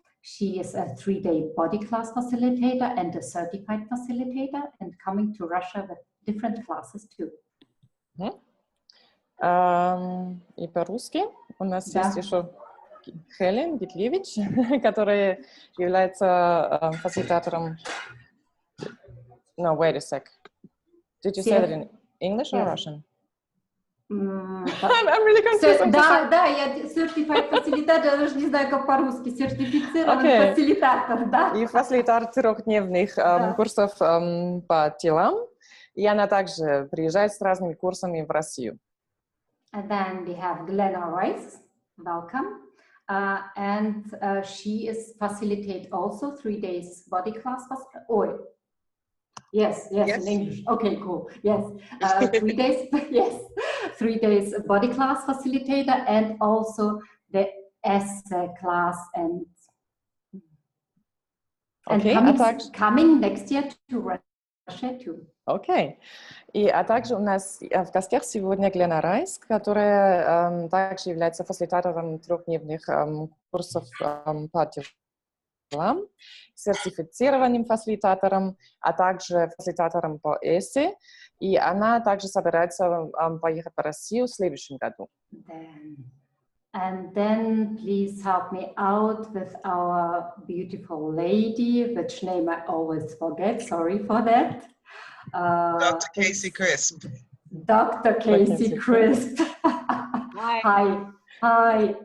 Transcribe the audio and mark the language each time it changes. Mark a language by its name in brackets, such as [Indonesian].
[English] She is a 3-day body class facilitator and a certified facilitator and coming to Russia with different classes too. [Russian] И по-русски у нас есть еще Helen Gitlevich, которая является фасилитатором. [English] No, wait a sec. Did you say that in English or Russian? I'm really confused. [Russian] Да, я [English] certified facilitator, [Russian] даже не знаю, как по-русски. Сертифицированный фасилитатор, да. И фасилитатор 3-дневных курсов по телам. И она также приезжает с разными курсами в Россию. [English] And then we have Glenna Rice. Welcome. And she is facilitate also 3 days body class. Yes, Yes. in English. Okay, cool. Yes, 3 days. Yes, 3 days body class facilitator, and also the essay class, and Okay, coming next year to Russia too. Okay. [Russian] А также у нас в гостях сегодня Glenna Rice, которая также является фасилитатором трехдневных курсов по делам, сертифицированным фасилитатором, а также фасилитатором по эссе. И она также собирается поехать в Россию в следующем году. [English] And then please help me out with our beautiful lady, which name I always forget. Sorry for that. Dr. Kacie Crisp. Dr. Kacie Crisp. Hi. Hi.